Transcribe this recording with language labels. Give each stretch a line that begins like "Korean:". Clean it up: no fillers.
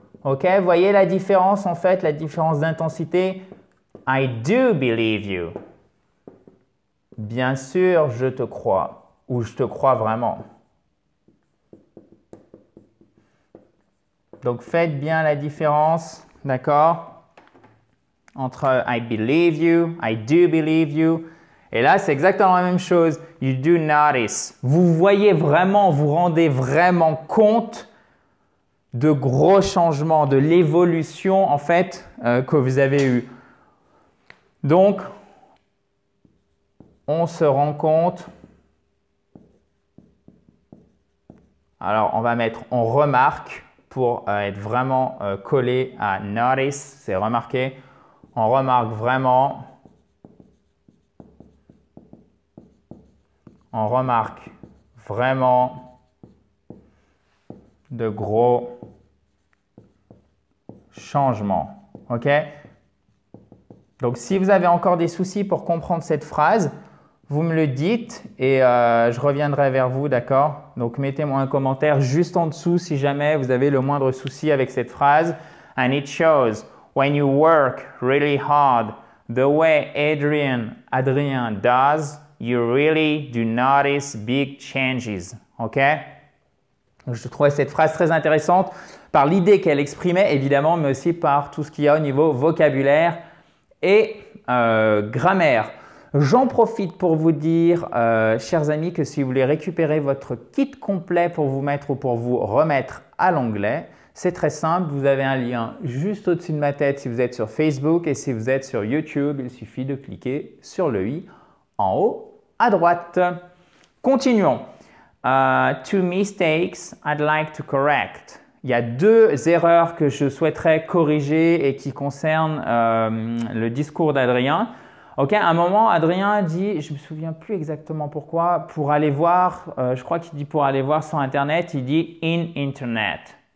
French: Ok, voyez la différence en fait, la différence d'intensité.
English: I do believe you.
French: Bien sûr, je te crois. Ou je te crois vraiment. Donc faites bien la différence, d'accord?
English: Entre I believe you, I do believe you.
French: Et là, c'est exactement la même chose.
English: You do notice.
French: Vous voyez vraiment, vous rendez vraiment compte de gros changements, de l'évolution en fait que vous avez eue. Donc, on se rend compte. Alors, on va mettre on remarque pour être vraiment collé à notice, c'est remarquer. On remarque vraiment. On remarque vraiment de gros changements. OK? Donc, si vous avez encore des soucis pour comprendre cette phrase, vous me le dites et je reviendrai vers vous, d'accord? Donc, mettez-moi un commentaire juste en dessous si jamais vous avez le moindre souci avec cette phrase.
English: And it shows when you work really hard, the way Adrien does, you really do notice big changes. OK?
French: Je trouvais cette phrase très intéressante par l'idée qu'elle exprimait, évidemment, mais aussi par tout ce qu'il y a au niveau vocabulaire et grammaire. J'en profite pour vous dire, chers amis, que si vous voulez récupérer votre kit complet pour vous mettre ou pour vous remettre à l'anglais, c'est très simple. Vous avez un lien juste au-dessus de ma tête si vous êtes sur Facebook et si vous êtes sur YouTube, il suffit de cliquer sur le i en haut à droite. Continuons.
English: Two mistakes I'd like to correct.
French: Il y a deux erreurs que je souhaiterais corriger et qui concernent le discours d'Adrien. Ok, à un moment, Adrien dit, je ne me souviens plus exactement pourquoi, pour aller voir, je crois qu'il dit pour aller voir sur Internet, il dit in Internet.